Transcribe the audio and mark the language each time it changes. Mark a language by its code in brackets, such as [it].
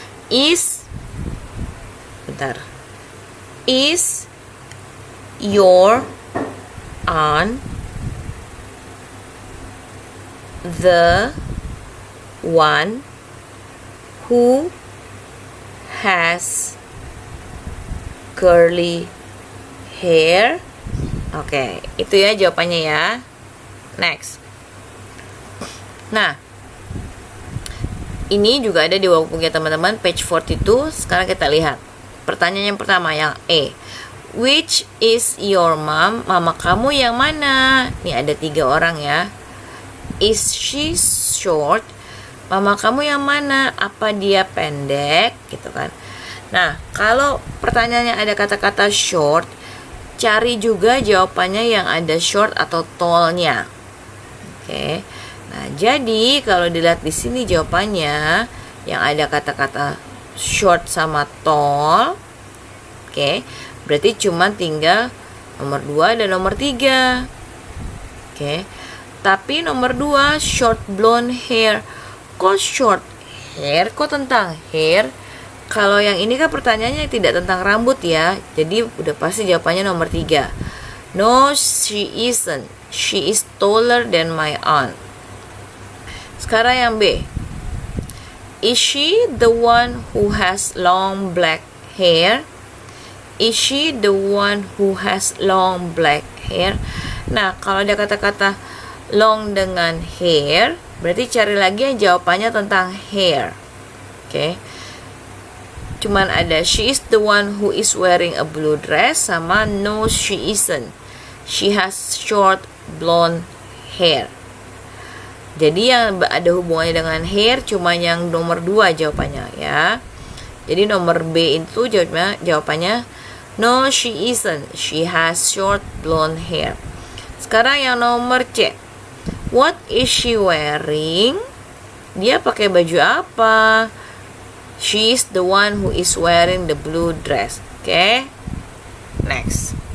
[en] Is, [id] bentar. [en] Is your aunt the one who has curly hair? [id] Oke, itu ya jawabannya ya. Next. Nah, ini juga ada di workbooknya teman-teman, page 42. Sekarang kita lihat. Pertanyaan yang pertama, yang E. [en] Which is your mom? [id] Mama kamu yang mana? Nih ada 3 orang ya. [en] Is she short? [id] Mama kamu yang mana? Apa dia pendek? Gitu kan. Nah, kalau pertanyaannya ada kata-kata short, cari juga jawabannya yang ada short atau tall-nya. Oke. Nah, jadi kalau dilihat di sini jawabannya yang ada kata-kata short sama tall. Oke. Berarti cuma tinggal nomor 2 dan nomor 3. Oke. Tapi nomor 2 short blonde hair. Kok short hair? Kok tentang hair? Kalau yang ini kan pertanyaannya tidak tentang rambut ya. Jadi udah pasti jawabannya nomor 3. [en] No, she isn't. She is taller than my aunt. [id] Sekarang yang B. [en] Is she the one who has long black hair? Is she the one who has long black hair? [id] Nah, kalau ada kata-kata long dengan hair, berarti cari lagi yang jawabannya tentang hair. Oke. Cuman ada [en] she is the one who is wearing a blue dress [id] sama [en] no she isn't. She has short blonde hair. [id] Jadi yang ada hubungannya dengan hair cuma yang nomor 2 jawabannya ya. Jadi nomor B itu jawabannya [en] no she isn't. She has short blonde hair. [id] Sekarang yang nomor C. [en] What is she wearing? [id] Dia pakai baju apa? [en] She is the one who is wearing the blue dress. Oke. Next.